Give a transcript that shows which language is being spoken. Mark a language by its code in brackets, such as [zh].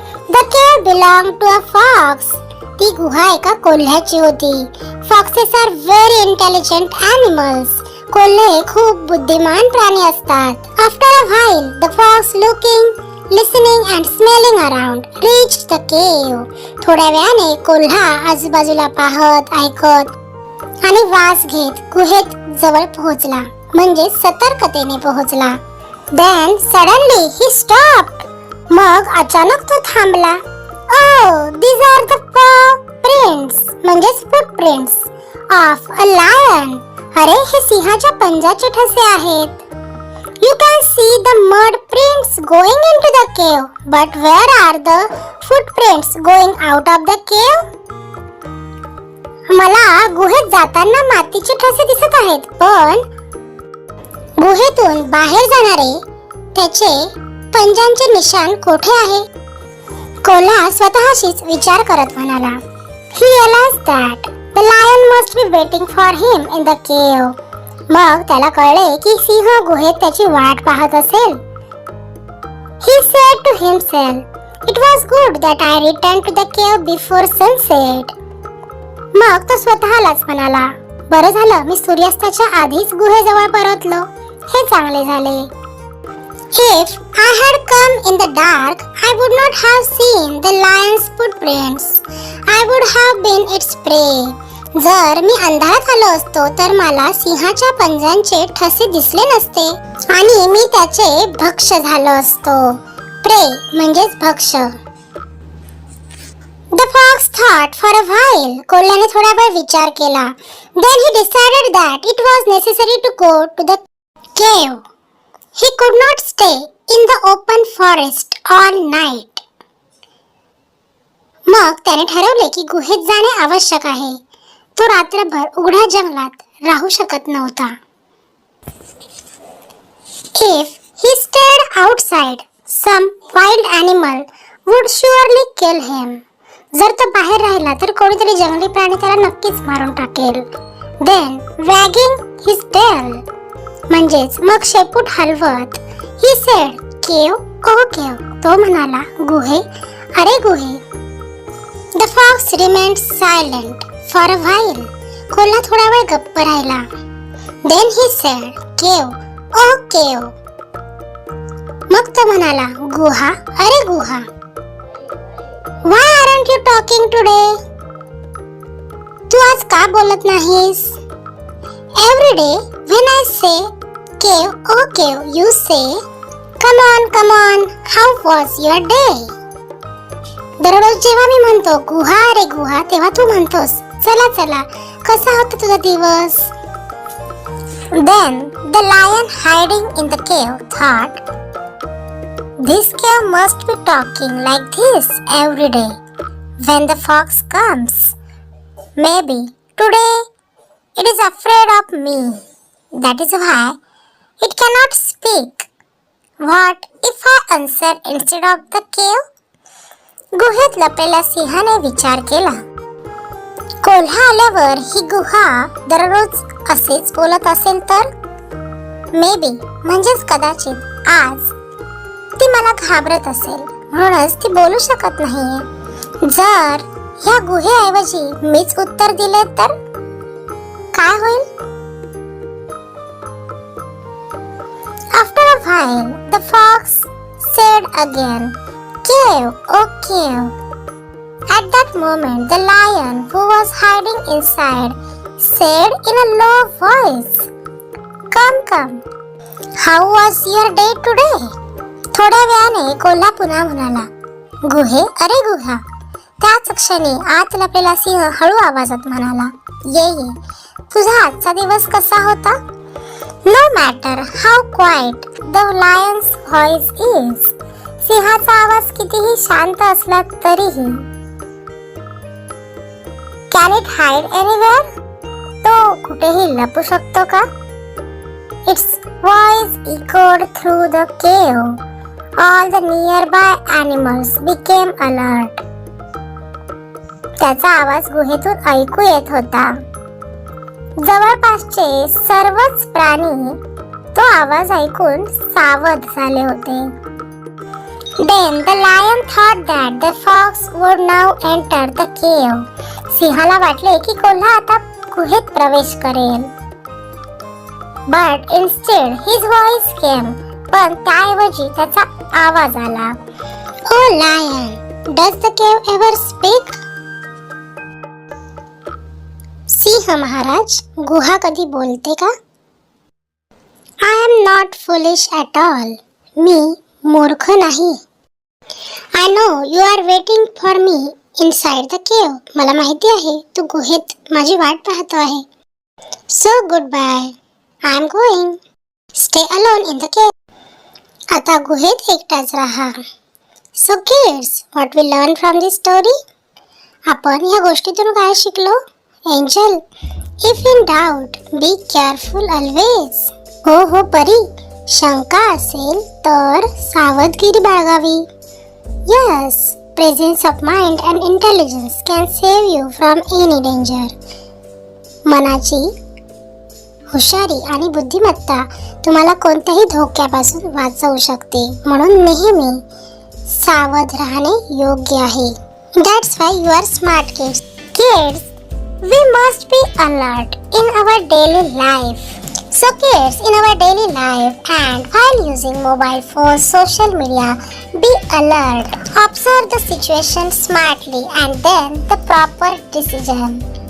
[en] The cave belonged to a fox. [mr] ती गुहा एका कोल्ह्याची होती. [en] Foxes are very intelligent animals. [mr] Kolhe खूप बुद्धिमान प्राणी असतात. [en] After a while, the fox looking, listening and smelling around reached the cave. [mr] थोड्या वेळाने कोल्हा आजूबाजूला पाहत, ऐकत आणि वास घेत गुहेत जवळ पोहोचला, म्हणजे सतर्कतेने पोहोचला. [en] Then suddenly he stopped. [mr] मग अचानक तो थांबला. [en] Oh, these are the prints, [mr] म्हणजेच [en] footprints of a lion. [mr] अरे, हे सिंहाच्या पंजाचे ठसे आहेत. [en] You can see the mud prints going into the cave, but where are the footprints going out of the cave? [mr] मला गुहेत जाताना मातीचे ठसे दिसत आहेत, पण गुहेतून बाहेर जाणारे त्याचे पंजांचे निशाण कोठे आहे? कोल्हा स्वतःशीच विचार करत म्हणाला. [en] He realized that the lion must be waiting for him in the cave. [mr] मग त्याला कळले की सिंह गुहेत त्याची वाट पाहत असेल. [en] He said to himself, "It was good that I returned to the cave before sunset." [mr] मग तो स्वतःलाच म्हणाला, बरं झालं मी सूर्यास्ताच्या आधीच गुहेजवळ परतलो. हे चांगले झाले. [en] If I had come in the dark, I would not have seen the lion's footprints. I would have been its prey. [mr] जर मी अंधारात आलो असतो तर मला सिंहाच्या पंजांचे ठसे दिसले नसते आणि मी त्याचे भक्ष झालो असतो. [en] prey [mr] म्हणजेच भक्ष. [en] The fox thought for a while. [mr] कोल्ह्याने थोडा वेळ विचार केला. [en] Then he decided that it was necessary to go to the cave. He could not stay in the open forest all night. [mr] मग त्याने ठरवले की गुहेत जाणे आवश्यक आहे. तो रात्रभर उघड्या जंगलात राहू शकत नव्हता. [en] If he stayed outside, some wild animal would surely kill him. [mr] जर तो बाहेर राहिला तर कोणीतरी जंगली प्राणी त्याला नक्कीच मारून टाकेल. [en] Then wagging his tail, [mr] म्हणजेच मग शेपूट हलवत, [en] he said, "Cave, oh cave." [mr] तो म्हणाला, गुहे, अरे गुहे. [en] The fox remained silent for a while. [mr] कोल्हा थोडा वेळ गप्प राहिला. [en] Then he said, "Cave, oh cave." [mr] मग तो म्हणाला, गुहा, अरे गुहा. [en] Why aren't you talking today? [mr] तू आज का बोलत नाहीस? [en] Every day when I say cave, oh cave, you say, come on, how was your day? [mr] दररोज जेव्हा मी म्हणतो गुहा रे गुहा, तेव्हा तू म्हणतोस चला चला, कसा होता तुझा दिवस? [en] Then the lion hiding in the cave thought, this cave must be talking like this every day when the fox comes. Maybe today it is afraid of me. That is why it cannot speak. What if I answer instead of the cave? [mr] गुहेत लपलेल्या सिंहाने विचार केला. कोल्हा आल्यावर ही गुहा दररोज असेच बोलत असेल तर? [en] Maybe [mr] म्हणजेच कदाचित आज ती मला घाबरत असेल, म्हणूनच ती बोलू शकत नाहीये. जर ह्या गुहेऐवजी मीच उत्तर दिले तर काय होईल? [en] After a while, the fox said again, "Cave, oh cave." At that moment, the lion, who was hiding inside, said in a low voice, Come. How was your day today?" [mr] थोड्या वेळाने कोल्हा पुन्हा म्हणाला, गुहे, अरे गुहा. त्याच क्षणी आत लपलेला सिंह हळू आवाजात म्हणाला, ये, तुझा आजचा दिवस कसा होता? [en] No matter how quiet the lion's voice is, [mr] सिंहाचा आवाज कितीही शांत असला तरीही, [en] can it hide anywhere? [mr] तो कुठेही लपू शकतो का? [en] Its voice echoed through the cave. All the nearby animals became alert. [mr] त्याचा आवाज गुहेतून ऐकू येत होता. जवळपासचे सर्वच प्राणी तो आवाज ऐकून सावध झाले होते. [en] Then the lion thought that the fox would now enter the cave. [mr] सिंहाला वाटले की कोल्हा आता गुहेत प्रवेश करेल. [en] But instead his voice came. [mr] पण त्याऐवजी त्याचा आवाज आला. [en] Oh lion, does the cave ever speak? [mr] सिंह महाराज, गुहा कधी बोलते का? [en] I am not foolish at all. [mr] मी मूर्ख नाही. [en] I know you are waiting for me inside the cave. [mr] मला माहिती आहे तू गुहेत माझी वाट पाहतो आहे. [en] So goodbye. I am going. Stay alone in the cave. [mr] आता गुहेत एकटाच राहा. [en] So kids, what we learn from this story? [mr] आपण या गोष्टीतून काय शिकलो? [en] Angel, if in doubt be careful always. [mr] हो परी, शंका असेल तर सावधगिरी बाळगावी. [en] Yes, presence of mind and intelligence can save you from any danger. [mr] मनाची हुशारी आणि बुद्धिमत्ता तुम्हाला कोणत्याही धोक्यापासून वाचवू शकते. म्हणून नेहमी सावध राहणे योग्य आहे. [en] That's why you are smart kids. Kids, we must be alert in our daily life. So kids, in our daily life and while using mobile phones, social media, be alert. Observe the situation smartly and then the proper decision.